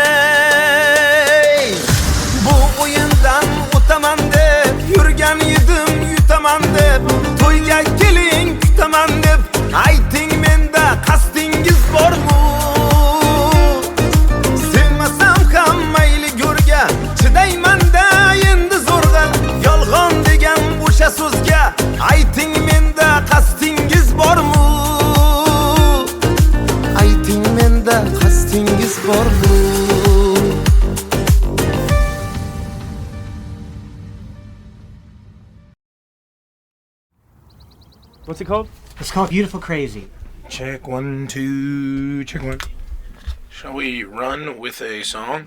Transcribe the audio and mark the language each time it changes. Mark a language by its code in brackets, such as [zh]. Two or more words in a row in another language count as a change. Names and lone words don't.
[uz] bu o'yindan o'taman deb yurgan edim yutaman deb to'yga keling kutaman deb ayting menda qasdingiz bormi sevmasam ham mayli go'rga chidayman-da endi zo'rg'a yolg'on degan o'sha so'zga ayting menda qasdingiz bormi ayting menda qasdingiz bormi [en] What's it called? It's called Beautiful Crazy. Check 1, 2, check 1. Shall we run with a song?